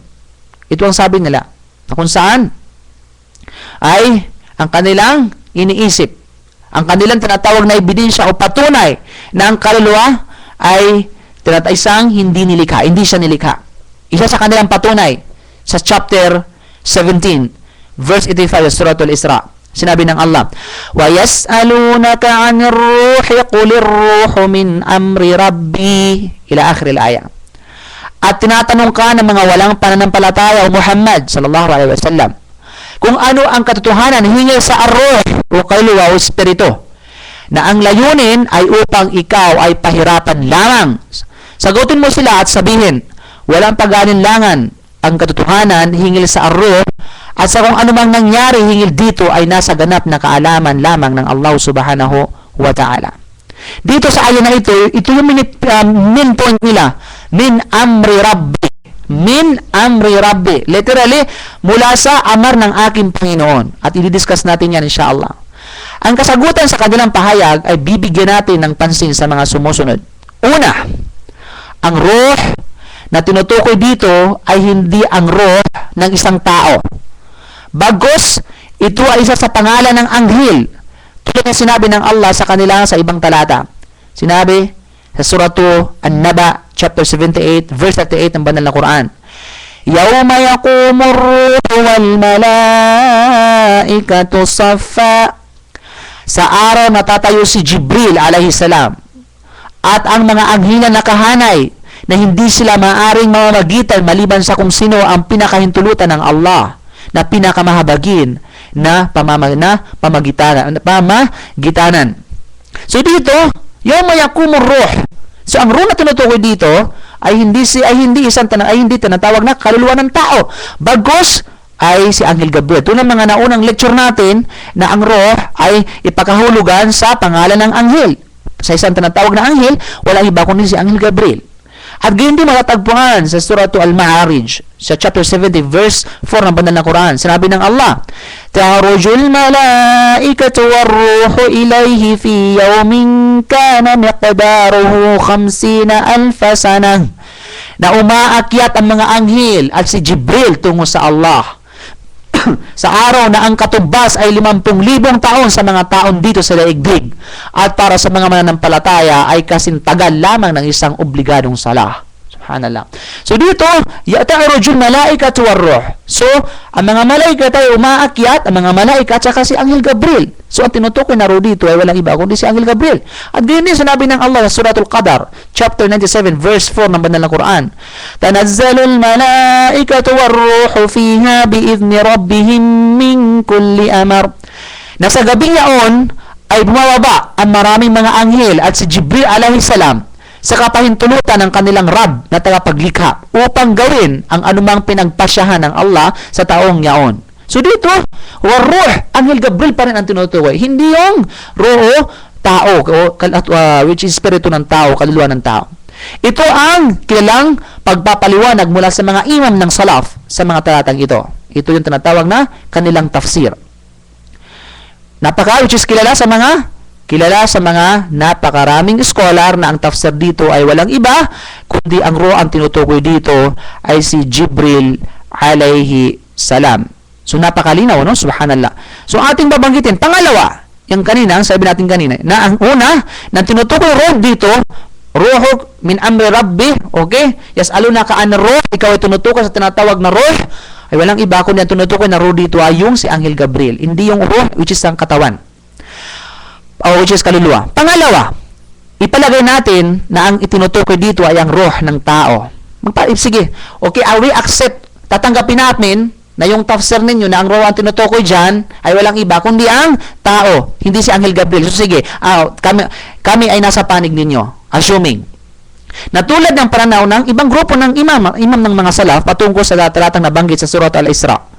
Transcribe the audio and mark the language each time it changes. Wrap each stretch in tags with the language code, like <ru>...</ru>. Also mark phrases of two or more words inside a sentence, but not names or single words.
<tl>Ito ang sabi nila na kung saan ay ang kanilang iniisip, ang kanilang tinatawag na ebidensya o patunay na ang kaluluwa ay isang hindi nilikha, hindi siya nilikha. Isa sa kanilang patunay sa chapter 17, verse 85 sa Surah Al-Isra. Sinabi ng Allah,</tl> <ar>وَيَسْأَلُونَكَ عَنِ الرُّوحِ قُلِ الرُّوحُ مِنْ أَمْرِ رَبِّي إلى آخر الآية.</ar> <tl>At tinatanong ka ng mga walang pananampalataya o Muhammad</tl> <ar>صلى الله عليه وسلم</ar> <tl>kung ano ang katotohanan hinggil sa ar-ruh o kaluluwa o espiritu, na ang layunin ay upang ikaw ay pahirapan lamang. Sagutin mo sila at sabihin, walang pag-aalinlangan ang katotohanan hinggil sa ar-ruh At sa kung anumang nangyari hinggil dito ay nasa ganap na kaalaman lamang ng Allah</tl> <ar>سبحانه وتعالى.</ar> <tl>Dito sa ayan na ito yung</tl> <en>main point</en> <tl>nila.</tl> <ar>من أمر ربي. من أمر ربي.</ar> <tl>Literally, mula sa amar ng aking Panginoon. At i-discuss natin yan insyaAllah. Ang kasagutan sa kanilang pahayag ay bibigyan natin ng pansin sa mga sumusunod. Una, ang ruh na tinutukoy dito ay hindi ang ruh ng isang tao. Bagos, ito ay isa sa pangalan ng anghel. Tulad ng sinabi ng Allah sa kanila sa ibang talata. Sinabi sa suratu An-Naba, chapter 78, verse 38 ng banal na Quran.</tl> <ar>يوم يقوم الروح والملائكة صفا.</ar> <tl>Sa araw natatayo si Jibril</tl> <ar>عليه السلام</ar> <tl>at ang mga anghel na nakahanay na hindi sila maaring mamamagitan maliban sa kung sino ang pinakahintulutan ng Allah na pinakamahabagin na pamagitanan. So dito,</tl> <ar>يوم يقوم الروح.</ar> <tl>So ang ruh na tinutukoy dito ay hindi tinatawag na kaluluwa ng tao. Bagos ay si Anghel Gabriel. Ito ng mga naunang lecture natin na ang ruh ay ipakahulugan sa pangalan ng anghel. Sa isang tinatawag na anghel, walang iba kundi si Anghel Gabriel. At gayon din matatagpuan sa suratu Al-Ma'arij, sa chapter 70, verse 4 ng banal na Quran. Sinabi ng Allah,</tl> <ar>تعرج الملائكة والروح إليه في يوم كان مقداره 50,000 سنة.</ar> <tl>Na umaakyat ang mga anghel at si Jibril tungo sa Allah sa araw na ang katubas ay 50,000 taon sa mga taon dito sa daigdig at para sa mga mananampalataya ay kasintagal lamang ng isang obligadong salah. Subhanallah. So dito,</tl> <ar>تعرج الملائكة والروح.</ar> <tl>So, ang mga malaikat ay umaakyat, ang mga malaikat saka si Anghel Gabriel. So, ang tinutukoy na ro dito ay walang iba kundi si Anghel Gabriel. At ganyan din sinabi ng Allah sa Suratul Qadar, chapter 97, verse 4 ng banal na Quran.</tl> <ar>تنزل الملائكة والروح فيها بإذن ربهم من كل أمر.</ar> <tl>Nasa gabing yaon ay bumababa ang maraming mga anghel at si Jibril</tl> <ar>عليه السلام</ar> <tl>sa kapahintulutan ng kanilang Rab na tagapaglikha upang gawin ang anumang pinagpasyahan ng Allah sa taong yaon. So dito, warruh, Anghel Gabriel pa rin ang tinutukoy. Hindi yung ruh, tao,</tl> <en>which is</en> <tl>spirito ng tao, kaluluwa ng tao. Ito ang kilalang pagpapaliwanag mula sa mga imam ng salaf sa mga talatang ito. Ito yung tinatawag na kanilang tafsir.</tl> <en>Which is</en> <tl>kilala sa mga napakaraming scholar na ang tafsir dito ay walang iba kundi ang ruh ang tinutukoy dito ay si Jibril</tl> <ar>عليه السلام.</ar> <tl>So napakalinaw, no? Subhanallah. So ating babanggitin pangalawa, yung kanina, sabi natin kanina, na ang una na tinutukoy ruh dito,</tl> <ar>الروح من أمر ربي، okay? يسألونك عن الروح,</ar> <tl>ikaw ay tinutukoy sa tinatawag na ruh, ay walang iba kundi ang tinutukoy na ruh dito ay yung si Anghel Gabriel, hindi yung ruh</tl> <en>which is</en> <tl>ang katawan.</tl> <en>Which is</en> <tl>kaluluwa. Pangalawa, ipalagay natin na ang itinutukoy dito ay ang ruh ng tao. Sige,</tl> <en>okay, we accept,</en> <tl>tatanggapin natin na yung tafsir ninyo na ang ruh ang tinutukoy dyan ay walang iba kundi ang tao, hindi si Anghel Gabriel. So sige, kami ay nasa panig ninyo, assuming na tulad ng pananaw ng ibang grupo ng imam ng mga salaf patungkol sa talatang nabanggit sa Surat Al-Isra.</tl>